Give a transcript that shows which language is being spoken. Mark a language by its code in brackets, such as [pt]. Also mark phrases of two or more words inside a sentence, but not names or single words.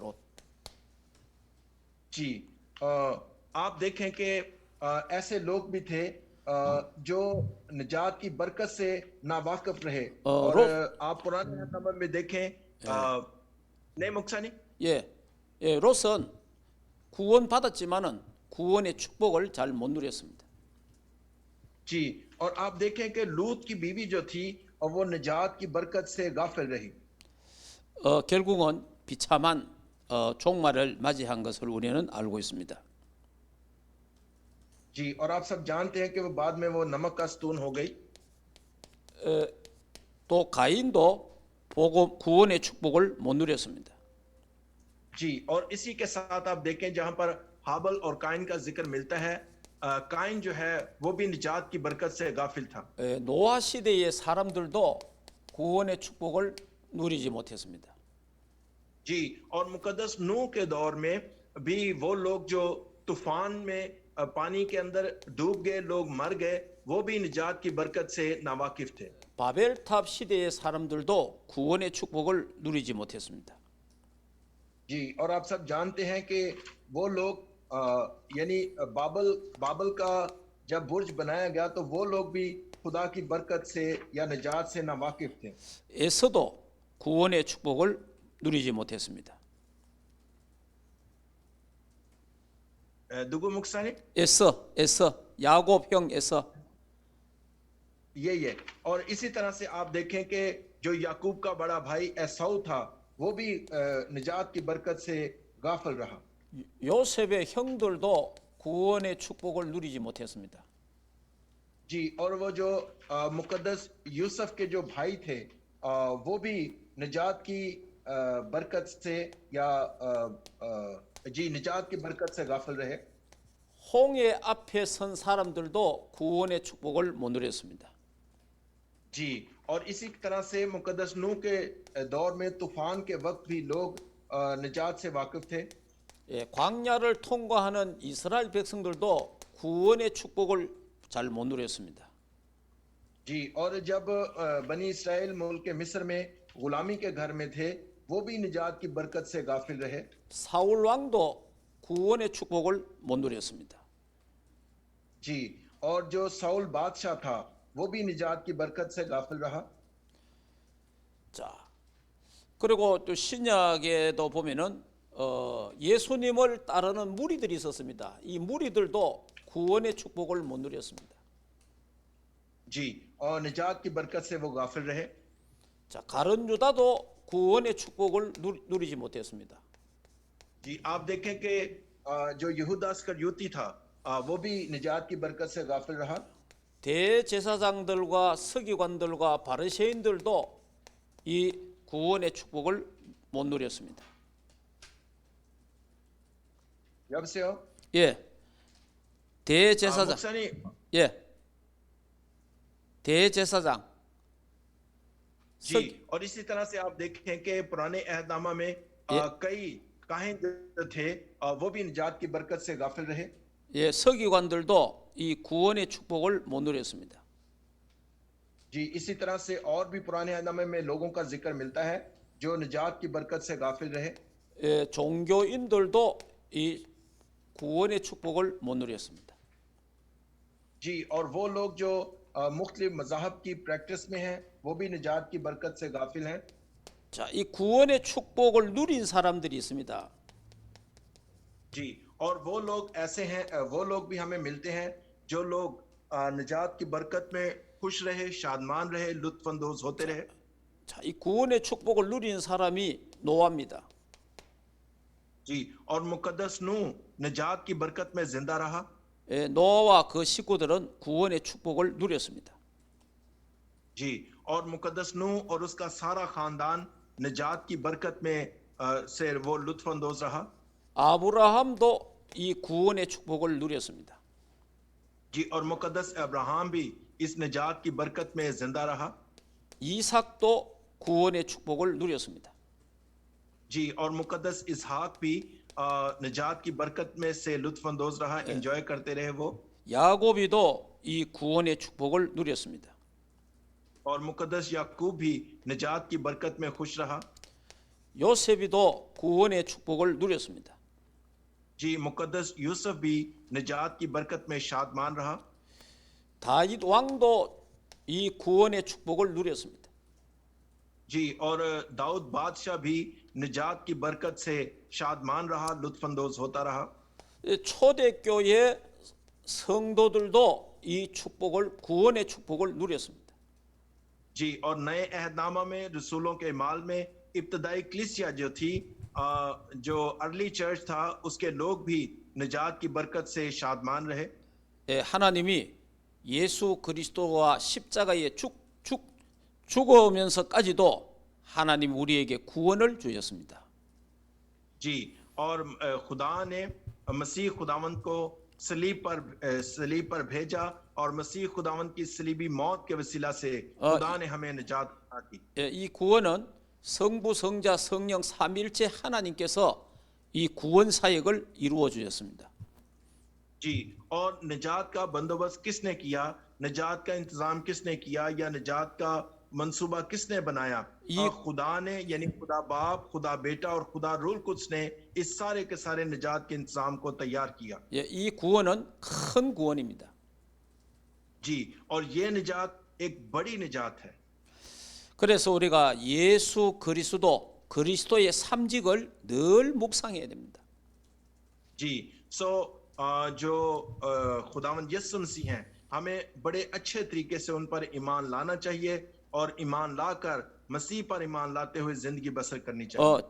[ko] 롯. [ur] جی، آپ دیکھیں کہ ایسے لوگ بھی تھے جو نجات کی برکت سے ناواقف رہے، اور آپ پرانے نمبر میں دیکھیں نے مکسانی [ko] 롯은 구원 받았지만은 구원의 축복을 잘 못 누렸습니다. [ur] جی، اور آپ دیکھیں کہ لوط کی بیوی جو تھی اور وہ نجات کی برکت سے غافل رہی. [ko] 결국은 비참한 종말을 맞이한 것을 우리는 알고 있습니다. [ur] جی، اور آپ سب جانتے ہیں کہ وہ بعد میں وہ نمک کا ستون ہو گئی. [ko] 또 가인도 구원의 축복을 못 누렸습니다. [ur] جی، اور اسی کے ساتھ آپ دیکھیں جہاں پر ہابل اور قائن کا ذکر ملتا ہے، قائن جو ہے وہ بھی نجات کی برکت سے غافل تھا. [ko] 노아 시대의 사람들도 구원의 축복을 누리지 못했습니다. [ur] جی، اور مقدس نوح کے دور میں بھی وہ لوگ جو طوفان میں پانی کے اندر ڈوب گئے، لوگ مر گئے، وہ بھی نجات کی برکت سے ناواقف تھے. [ko] 바벨탑 시대의 사람들도 구원의 축복을 누리지 못했습니다. [ur] جی، اور آپ سب جانتے ہیں کہ وہ لوگ یعنی بابل کا جب برج بنایا گیا تو وہ لوگ بھی خدا کی برکت سے یا نجات سے ناواقف تھے. [ko] 에서도 구원의 축복을 누리지 못했습니다. दुगु मुक्सानी 에서 야곱 형 에서 [ur] یہ اور اسی طرح سے آپ دیکھیں کہ جو یعقوب کا بڑا بھائی عیساؤ تھا وہ بھی نجات کی برکت سے غافل رہا. [ko] 요셉의 형들도 구원의 축복을 누리지 못했습니다. [ur] جی، اور وہ جو مقدس یوسف کے جو بھائی تھے وہ بھی نجات کی برکت سے یا جی نجات کی برکت سے غافل رہے. [ko] 홍해 앞에 선 사람들도 구원의 축복을 못 누렸습니다. [ur] جی، اور اسی طرح سے مقدس نوح کے دور میں طوفان کے وقت بھی لوگ نجات سے واقف تھے. [ko] 광야를 통과하는 이스라엘 백성들도 구원의 축복을 잘 못 누렸습니다. [ur] جی، اور جب بنی اسرائیل ملک مصر میں غلامی کے گھر میں تھے وہ بھی نجات کی برکت سے غافل رہے. [ko] 사울 왕도 구원의 축복을 못 누렸습니다. [ur] جی، اور جو ساؤل بادشاہ تھا وہ بھی نجات کی برکت سے غافل رہا. [ko] 자, 그리고 또 신약에도 보면은 예수님을 따르는 무리들이 있었습니다. 이 무리들도 구원의 축복을 못 누렸습니다. [ur] جی، اور نجات کی برکت سے وہ غافل رہے. [ko] 자, 가룟 유다도 구원의 축복을 누리지 못했습니다. [ur] جی، آپ دیکھیں کہ جو یہوداہ اسکریوتی تھا وہ بھی نجات کی برکت سے غافل رہا. [ko] 대제사장들과 서기관들과 바리새인들도 이 구원의 축복을 못 누렸습니다. 여보세요? 예. 대제사장. 목사님. 예. 대제사장. [ur] جی، اور اسی طرح سے آپ دیکھیں کہ پرانے عہدنامہ میں کئی کاہن تھے وہ بھی نجات کی برکت سے غافل رہے. [ko] 예, 서기관들도 이 구원의 축복을 못 누렸습니다. [ur] جی، اسی طرح سے اور بھی پرانے عہدنامے میں لوگوں کا ذکر ملتا ہے جو نجات کی برکت سے غافل رہے. [ko] 예, 종교인들도 이 구원의 축복을 못 누렸습니다. [ur] جی، اور وہ لوگ جو مختلف مذاہب کی پریکٹس میں ہیں وہ بھی نجات کی برکت سے غافل ہیں. [ko] 자, 이 구원의 축복을 누린 사람들이 있습니다. [ur] جی، اور وہ لوگ ایسے ہیں، وہ لوگ بھی ہمیں ملتے ہیں جو لوگ نجات کی برکت میں خوش رہے، شادمان رہے، لطف اندوز ہوتے رہے. [ko] 자, 이 구원의 축복을 누린 사람이 노아입니다. [ur] جی، اور مقدس نوح نجات کی برکت میں زندہ رہا. [ko] 노아와 그 식구들은 구원의 축복을 누렸습니다. [ur] جی، اور مقدس نوح اور اس کا سارا خاندان نجات کی برکت میں سے وہ لطف اندوز رہا. [ko] 아브라함도 이 구원의 축복을 누렸습니다. [ur] جی، اور مقدس ابراہام بھی اس نجات کی برکت میں زندہ رہا. [ko] 이삭도 구원의 축복을 누렸습니다. [ur] جی، اور مقدس اسحاق بھی نجات کی برکت میں سے لطف اندوز رہا، انجوائے کرتے رہے وہ. [ko] 야곱이도 이 구원의 축복을 누렸습니다. [ur] اور مقدس یعقوب بھی نجات کی برکت میں خوش رہا. [ko] 요셉이도 구원의 축복을 누렸습니다. [ur] جی، مقدس یوسف بھی نجات کی برکت میں شادمان رہا. [ko] 다윗 왕도 이 구원의 축복을 누렸습니다. [ur] جی، اور داؤد بادشاہ بھی نجات کی برکت سے شادمان رہا، لطف اندوز ہوتا رہا. [ko] 초대교회 성도들도 이 축복을 구원의 축복을 누렸습니다. [ur] جی، اور نئے عہدنامہ میں رسولوں کے مال میں ابتدائی کلیسیا جو تھی، جو [en] early church [ur] تھا، اس کے لوگ بھی نجات کی برکت سے شادمان رہے. [ko] 하나님이 예수 그리스도와 십자가에 죽으면서까지도 하나님 우리에게 구원을 주셨습니다. [ur] جی، اور خدا نے مسیح خداوند کو صلیب پر بھیجا اور مسیح خداوند کی صلیبی موت کے وسیلہ سے خدا نے ہمیں نجات عطا کی. [ko] 이 구원은 성부, 성자, 성령 삼위일체 하나님께서 이 구원 사역을 이루어 주셨습니다. [ur] جی، اور نجات کا بندوبست کس نے کیا، نجات کا انتظام کس نے کیا، یا نجات کا منصوبہ کس نے بنایا? خدا نے، یعنی خدا باپ، خدا بیٹا اور خدا روح القدس نے اس سارے کے سارے نجات کے انتظام کو تیار کیا. [ko] 이 구원은 큰 구원입니다. [ur] جی، اور یہ نجات ایک بڑی نجات ہے. [ko] 그래서 우리가 예수 그리스도 그리스도의 삼직을 늘 묵상해야 됩니다. [ur] جی، جو خداوند یسوع مسیح ہیں، ہمیں بڑے اچھے طریقے سے ان پر ایمان لانا چاہیے اور ایمان لا کر مسیح پر ایمان لاتے ہوئے زندگی بسر کرنی چاہیے.